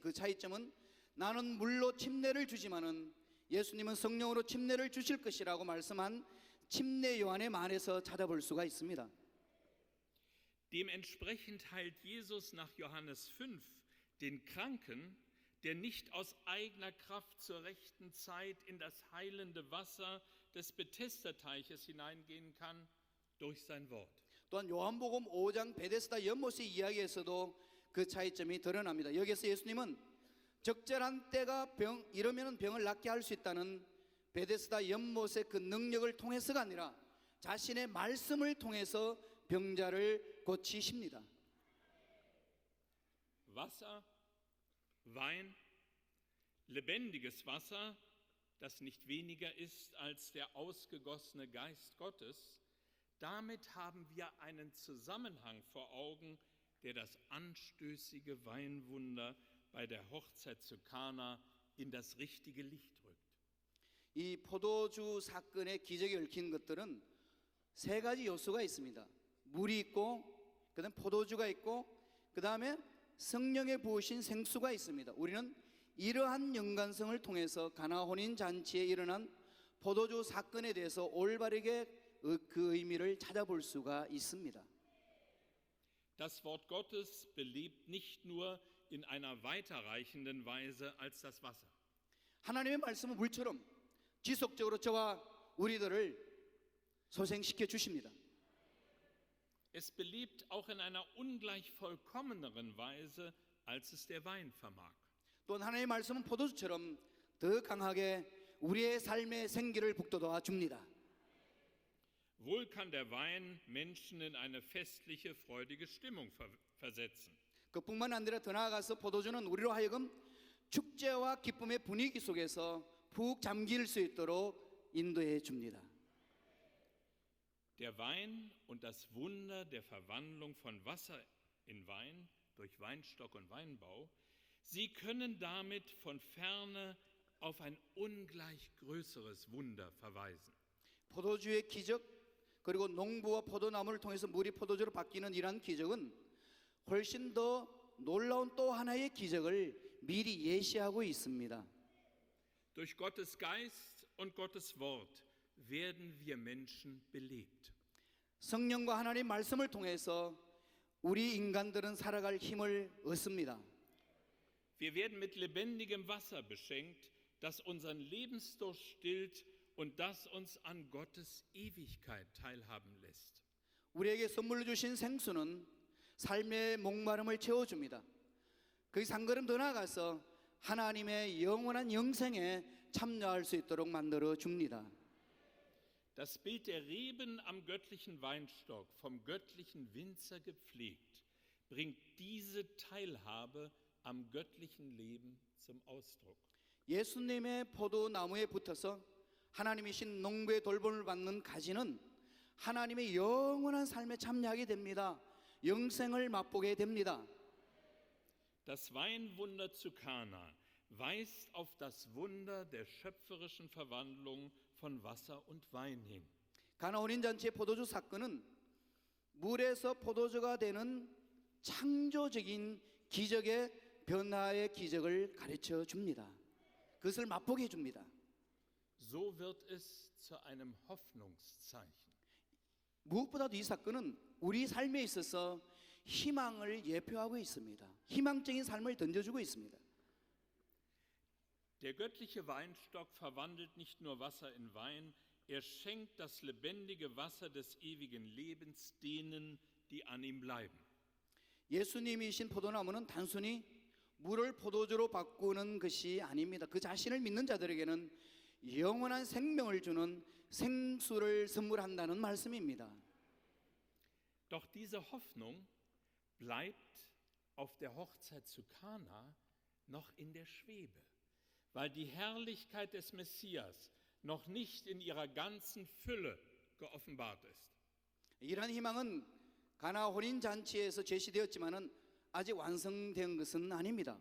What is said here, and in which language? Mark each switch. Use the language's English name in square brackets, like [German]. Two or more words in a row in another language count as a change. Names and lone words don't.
[Korean] 그 차이점은 나는 물로 침례를 주지만은 예수님은 성령으로 침례를 주실 것이라고 말씀한 침례 요한의 말에서 찾아볼 수가 있습니다. [German] Dementsprechend heilt Jesus nach Johannes 5 den Kranken, der nicht aus eigener Kraft zur rechten Zeit in das heilende Wasser des Bethesda-Teiches hineingehen kann, durch sein Wort. [Korean] 또한 요한복음 5장 베데스다 연못의 이야기에서도 그 차이점이 드러납니다. 여기서 예수님은 적절한 때가 이러면 병을 낫게 할 수 있다는 베데스다 연못의 그 능력을 통해서가 아니라 자신의 말씀을 통해서 병자를 고치십니다. [German] Wasser, Wein, lebendiges Wasser, das nicht weniger ist als der ausgegossene Geist Gottes, damit haben wir einen Zusammenhang vor Augen, der das anstößige Weinwunder bei der Hochzeit zu Kana in das richtige Licht rückt. [Korean] 이 포도주 사건의 기적이 얽힌 것들은 세 가지 요소가 있습니다. 물이 있고, 그다음 포도주가 있고, 그다음에 성령의 부으신 생수가 있습니다. 우리는 이러한 연관성을 통해서 가나 혼인 잔치에 일어난 포도주 사건에 대해서 올바르게 그 의미를 찾아볼 수가 있습니다. [German] Das Wort Gottes belebt nicht nur in einer weiterreichenden Weise als das Wasser. [Korean] 하나님의 말씀은 물처럼 지속적으로 저와 우리들을 소생시켜 주십니다. [German] Es belebt auch in einer ungleich vollkommeneren Weise, als es der Wein vermag. [Korean] 또한 하나님의 말씀은 포도주처럼 더 강하게 우리의 삶의 생기를 북돋아 줍니다. [German] Wohl kann der Wein Menschen in eine festliche, freudige Stimmung versetzen. [Korean] 그뿐만 아니라 더 나아가서 포도주는 우리로 하여금 축제와 기쁨의 분위기 속에서 푹 잠길 수 있도록 인도해 줍니다. [German] Der Wein und das Wunder der Verwandlung von Wasser in Wein durch Weinstock und Weinbau, sie können damit von ferne auf ein ungleich größeres Wunder verweisen. [Korean] 포도주의 기적 그리고 농부와 포도나무를 통해서 물이 포도주로 바뀌는 이러한 기적은 훨씬 더 놀라운 또 하나의 기적을 미리 예시하고 있습니다. [German] Durch Gottes Geist und Gottes Wort werden wir Menschen belebt. [Korean] 성령과 하나님의 말씀을 통해서 우리 인간들은 살아갈 힘을 얻습니다. [German] Wir werden mit lebendigem Wasser beschenkt, das unseren Lebensdurst stillt und das uns an Gottes Ewigkeit teilhaben lässt. [Korean] 우리에게 선물로 주신 생수는 삶의 목마름을 채워줍니다. 거기서 한 걸음 더 나아가서 하나님의 영원한 영생에 참여할 수 있도록 만들어 줍니다. [German] Das Bild der Reben am göttlichen Weinstock, vom göttlichen Winzer gepflegt, bringt diese Teilhabe am göttlichen Leben zum Ausdruck. [Korean] 예수님의 포도나무에 붙어서 하나님이신 농부의 돌봄을 받는 가지는 하나님의 영원한 삶에 참여하게 됩니다. 영생을 맛보게 됩니다. [German] Das Weinwunder zu Kana weist auf das Wunder der schöpferischen Verwandlung von Wasser und Wein hin. [Korean] 가나 혼인잔치의 포도주 사건은 물에서 포도주가 되는 창조적인 기적의 변화의 기적을 가르쳐 줍니다. 그것을 맛보게 해줍니다. [German] So wird es zu einem Hoffnungszeichen. [Korean] 무엇보다도 이 사건은 우리 삶에 있어서 희망을 예표하고 있습니다. 희망적인 삶을 던져주고 있습니다. [German] Der göttliche Weinstock verwandelt nicht nur Wasser in Wein, er schenkt das lebendige Wasser des ewigen Lebens denen, die an ihm bleiben. [Korean] 예수님이신 포도나무는 단순히 물을 포도주로 바꾸는 것이 아닙니다. 그 자신을 믿는 자들에게는 영원한 생명을 주는 생수를 선물한다는 말씀입니다. [German] Doch diese Hoffnung bleibt auf der Hochzeit zu Kana noch in der Schwebe, weil die Herrlichkeit des Messias noch nicht in ihrer ganzen Fülle geoffenbart ist. [Korean] 이러한 희망은 가나 혼인 잔치에서 제시되었지만은 아직 완성된 것은 아닙니다.